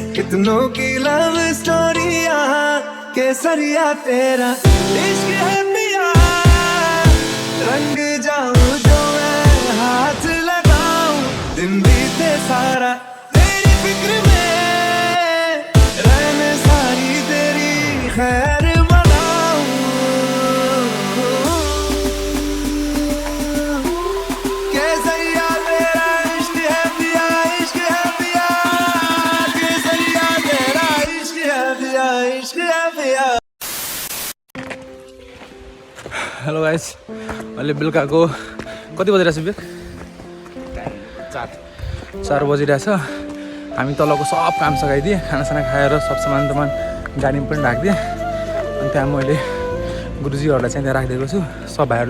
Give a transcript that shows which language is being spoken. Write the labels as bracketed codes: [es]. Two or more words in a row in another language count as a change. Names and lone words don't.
[hi] कितनों की लव स्टोरिया केसरिया तेरा इश्क है पिया रंग जाऊं जो मैं हाथ लगाऊं दिन बीते सारा तेरी फिक्र में रहने सारी तेरी खैर मनाऊं केसरिया तेरा इश्क है पिया केसरिया तेरा इश्क है पिया [en] hello guys [ne] अहिले बेलुकाको कति बजिरहेछ बेग 4 बजिरहेछ हामी तलको सब काम सघाइदिएँ खानासाना खाएर सब सामान गाडीमा पनि राखिदिएँ अनि त्यहाँ मैले गुरुजीहरूलाई चाहिँ त्यहाँ राखिदिएको छु सब भाइहरूले